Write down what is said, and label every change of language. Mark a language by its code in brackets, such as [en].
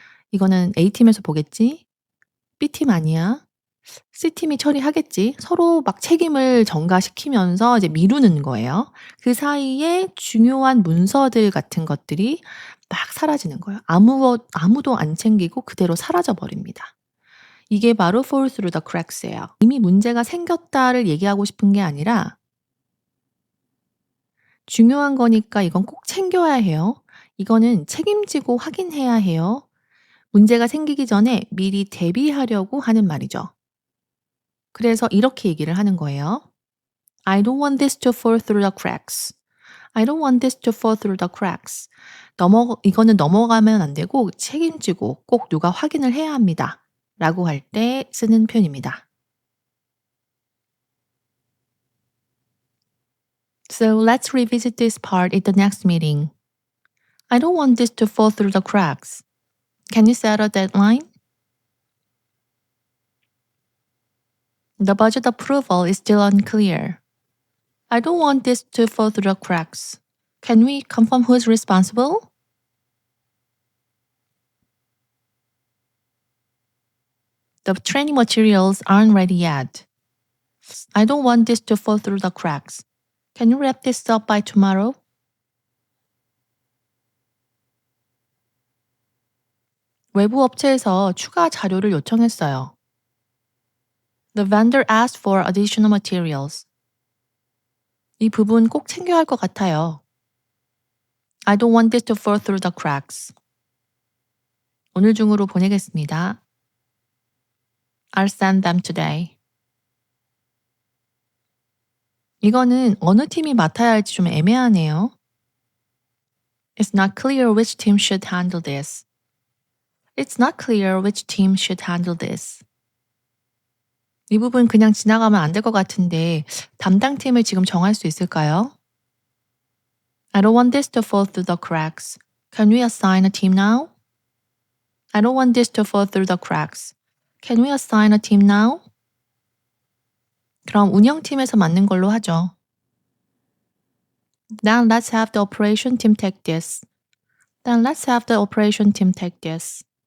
[ko] 이거는 A팀에서 보겠지? B팀 아니야? C팀이 처리하겠지? 서로 막 책임을 전가시키면서 이제 미루는 거예요. 그 사이에 중요한 문서들 같은 것들이 막 사라지는 거예요. 아무도 안 챙기고 그대로 사라져 버립니다. 이게 바로 [en] fall through the cracks [ko] 예요. 이미 문제가 생겼다를 얘기하고 싶은 게 아니라 중요한 거니까 이건 꼭 챙겨야 해요. 이거는 책임지고 확인해야 해요. 문제가 생기기 전에 미리 대비하려고 하는 말이죠. 그래서 이렇게 얘기를 하는 거예요. [en] I don't want this to fall through the cracks. I don't want this to fall through the cracks. [ko] 이거는 넘어가면 안 되고 책임지고 꼭 누가 확인을 해야 합니다. 라고 할 때 쓰는 표현입니다. [en] So let's revisit this part in the next meeting. I don't want this to fall through the cracks. Can you set a deadline? The budget approval is still unclear. I don't want this to fall through the cracks. Can we confirm who is responsible? The training materials aren't ready yet. I don't want this to fall through the cracks. Can you wrap this up by tomorrow? [ko] 외부 업체에서 추가 자료를 요청했어요. [en] The vendor asked for additional materials. [ko] 이 부분 꼭 챙겨야 할 것 같아요. [en] I don't want this to fall through the cracks. [ko] 오늘 중으로 보내겠습니다. [en] I'll send them today. [ko] 이거는 어느 팀이 맡아야 할지 좀 애매하네요. [en] It's not clear which team should handle this. It's not clear which team should handle this. [ko] 이 부분 그냥 지나가면 안 될 것 같은데 담당팀을 지금 정할 수 있을까요? [en] I don't want this to fall through the cracks. Can we assign a team now? I don't want this to fall through the cracks. Can we assign a team now? [ko] 그럼 운영팀에서 맡는 걸로 하죠. [en] Then let's have the operation team take this. Then let's have the operation team take this.